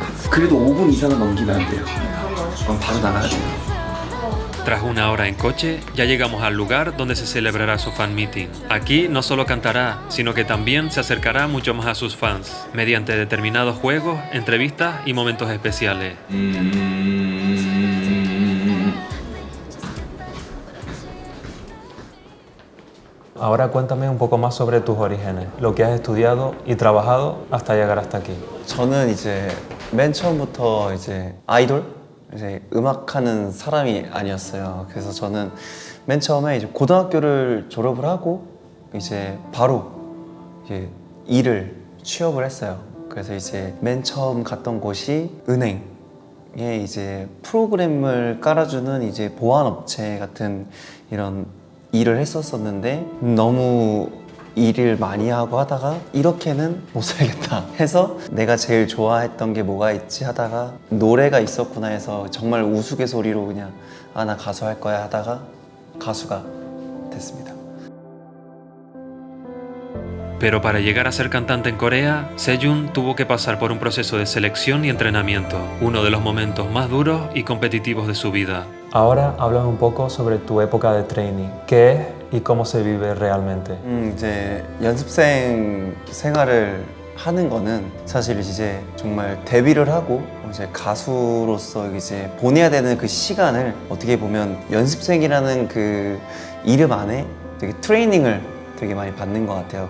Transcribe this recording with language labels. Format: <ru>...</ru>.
<ko>그래도 5분 이상은 넘기면 안 돼요. 그럼 바로 나가야 돼요.</ko> <es>Tras una hora en coche, ya llegamos al lugar donde se celebrará su fan meeting. Aquí no solo cantará, sino que también se acercará mucho más a sus fans, mediante determinados juegos, entrevistas y momentos especiales. Ahora cuéntame un poco más sobre tus orígenes, lo que has estudiado y trabajado hasta llegar hasta aquí.</es> <ko>저는 이제 맨 처음부터 이제 아이돌, 이제 음악하는 사람이 아니었어요. 그래서 저는 맨 처음에 이제 고등학교를 졸업을 하고 이제 바로 이제 일을 취업을 했어요. 그래서 이제 맨 처음 갔던 곳이 은행에 이제 프로그램을 깔아주는 이제 보안업체 같은 이런 일을 했었었는데 너무 일을 많이 하고 하다가 이렇게는 못 살겠다 해서 내가 제일 좋아했던 게 뭐가 있지 하다가 노래가 있었구나 해서 정말 우스갯소리로 그냥 아, 나 가수 할 거야 하다가 가수가 됐습니다.</ko> <es>Pero para llegar a ser cantante en Corea, Sejun tuvo que pasar por un proceso de selección y entrenamiento, uno de los momentos más duros y competitivos de su vida. Ahora háblame un poco sobre tu época de training. ¿Qué es y cómo se vive realmente?</es> <ko>이제 연습생 생활을 하는 거는 사실 이제 정말 데뷔를 하고 이제 가수로서 이제 보내야 되는 그 시간을 어떻게 보면 연습생이라는 그 이름 안에 되게 트레이닝을 되게 많이 받는 것 같아요.</ko>